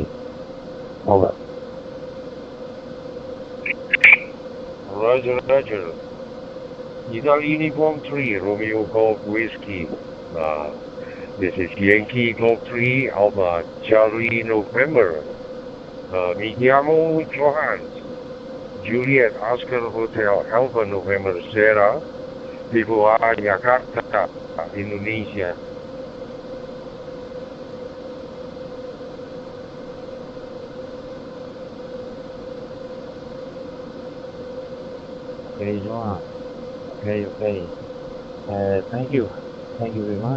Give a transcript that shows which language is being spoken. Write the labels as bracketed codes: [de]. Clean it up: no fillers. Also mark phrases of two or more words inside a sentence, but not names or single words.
[en] Over. Roger. Italy Uniform 3, Romeo Golf Whiskey. This is Yankee Golf 3, Alpha Charlie November. [it] Mi chiamo Johannes. [en] Juliet Oscar Hotel, Alpha November Sierra. [it] Vivo a Jakarta, Indonesia. [en] Okay, Jonas. Okay. Thank you very much.